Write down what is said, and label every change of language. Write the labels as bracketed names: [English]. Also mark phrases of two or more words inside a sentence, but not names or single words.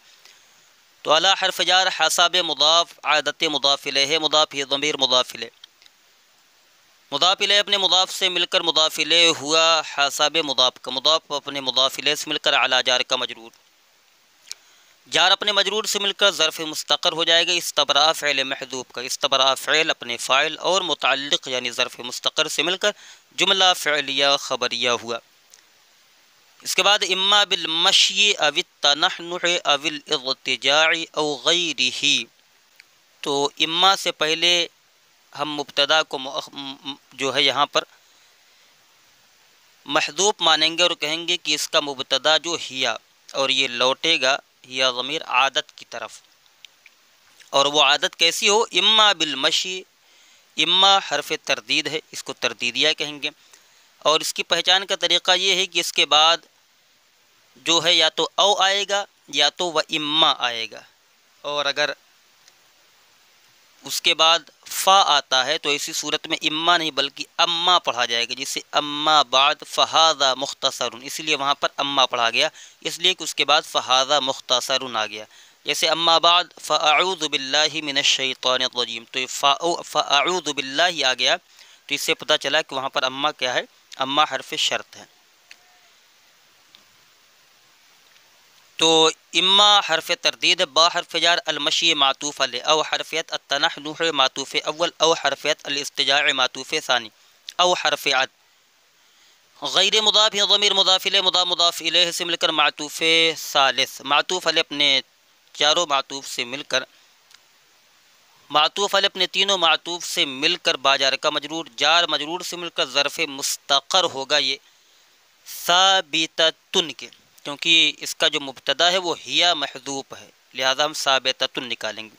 [Urdu] تو علی حرف جار حسب مضاف، عادت مضاف الیہ، مضاف ہی ضمیر مضاف الیہ، مضاف الیہ اپنے مضاف سے مل کر مضاف الیہ ہوا، حسب مضاف کا مضاف اپنے مضاف الیہ سے مل کر اعلی جار کا مجرور، جار اپنے مجرور سے مل کر ظرف مستقر ہو جائے گا۔ استبراء فعل محذوف کا، استبراء فعل اپنے فاعل اور متعلق یعنی ظرف مستقر سے مل کر جملہ فعلیہ خبریہ ہوا۔ اس کے بعد [Arabic] اما بالمشی او التنحنح او الاضطجاع او غیرہ، [Urdu] تو اما سے پہلے ہم مبتدا کو جو ہے یہاں پر محذوف مانیں گے اور کہیں گے کہ اس کا مبتدا جو ہیا، اور یہ لوٹے گا ہیا ضمیر عادت کی طرف، اور وہ عادت کیسی ہو؟ اما بالمشی، اما حرف تردید ہے، اس کو تردیدیہ کہیں گے، اور اس کی پہچان کا طریقہ یہ ہے کہ اس کے بعد جو ہے یا تو او آئے گا یا تو و اما آئے گا، اور اگر اس کے بعد فا آتا ہے تو اسی صورت میں اما نہیں بلکہ اما پڑھا جائے گا، جسے [Arabic] اما بعد فہذا مختصر، [Urdu] اس لیے وہاں پر اما پڑھا گیا، اس لیے کہ اس کے بعد [Arabic] فہذا مختصر [Urdu] آ گیا۔ [Arabic] جیسے اما بعد فاعوذ باللہ من الشیطان الرجیم، [Urdu] تو [Arabic] فاعوذ باللہ [Urdu] آ گیا، تو اس سے پتہ چلا کہ وہاں پر اما کیا ہے؟ اما حرف شرط ہے۔ تو اما حرف تردید، با حرف جار المشی معطوف علیہ، او حرفیت التنحنح معطوف اول، او حرفیت الاستجاع معطوف ثانی، او حرف عد، غیر مضاف یا ضمیر مضاف الیہ، مضاف الیہ سے مل کر معطوف ثالث، معطوف علیہ اپنے چاروں معطوف سے مل کر، معطوف علیہ اپنے تینوں معطوف سے مل کر باجار کا مجرور، جار مجرور سے مل کر ظرف مستقر ہوگا یہ ثابتتن کے، کیونکہ اس کا جو مبتدا ہے وہ ہیا محذوف ہے، لہذا ہم ثابتتن نکالیں گے۔